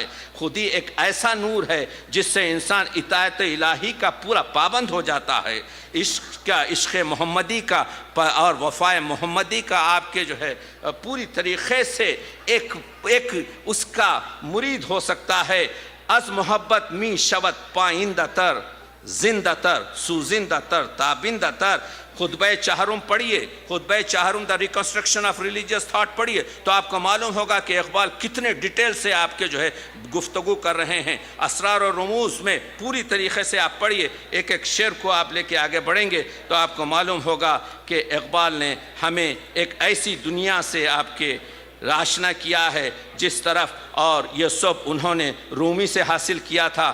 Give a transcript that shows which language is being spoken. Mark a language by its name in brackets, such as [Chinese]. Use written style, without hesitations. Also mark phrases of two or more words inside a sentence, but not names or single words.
[Urdu] خودی ایک ایسا نور ہے جس سے انسان اطاعت الہی کا پورا پابند ہو جاتا ہے. عشق محمدی کا اور وفائے محمدی کا آپ کے جو ہے پوری طریقے سے ایک اس کا مرید ہو سکتا ہے. [Persian] از محبت می شود پائندہ تر، زندہ تر، سوزندہ تر، تابندہ تر. [Urdu] خطبہ چہارم پڑھیے، خطبہ چہارم دا ریکنسٹرکشن آف ریلیجیس تھاٹ پڑھیے تو آپ کو معلوم ہوگا کہ اقبال کتنے ڈیٹیل سے آپ کے جو ہے گفتگو کر رہے ہیں. اسرار و رموز میں پوری طریقے سے آپ پڑھیے، ایک ایک شعر کو آپ لے کے آگے بڑھیں گے تو آپ کو معلوم ہوگا کہ اقبال نے ہمیں ایک ایسی دنیا سے آپ کے آشنا کیا ہے جس طرف، اور یہ سب انہوں نے رومی سے حاصل کیا تھا.